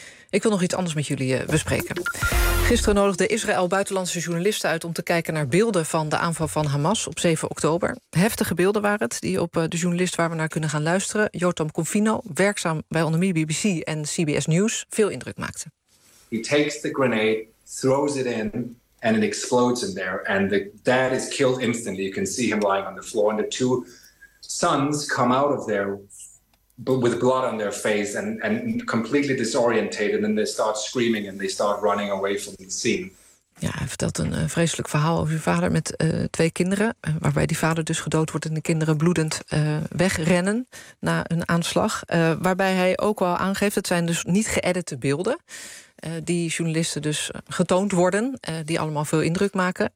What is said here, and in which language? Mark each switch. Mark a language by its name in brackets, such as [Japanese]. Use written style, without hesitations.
[Dutch] Ik wil nog iets anders met jullie bespreken. Gisteren nodigde Israël buitenlandse journalisten uit om te kijken naar beelden van de aanval van Hamas op 7 oktober. Heftige beelden waren het, die op de journalist waar we naar kunnen gaan luisteren, Jotam Confino, werkzaam bij onder meer BBC en CBS News, veel indruk maakte. [English] He takes the grenade, throws it in, and it explodes in there. And the dad is killed instantly. You can see him lying on the floor. And the two sons come out of there. But with blood on their face and completely disoriented. And then they start screaming and they start running away from the scene. [Dutch] Ja, hij vertelt een vreselijk verhaal over zijn vader met 2 kinderen. Waarbij die vader dus gedood wordt en de kinderen bloedend wegrennen na een aanslag. Waarbij hij ook wel aangeeft, het zijn dus niet geëdite beelden. Die journalisten dus getoond worden, die allemaal veel indruk maken.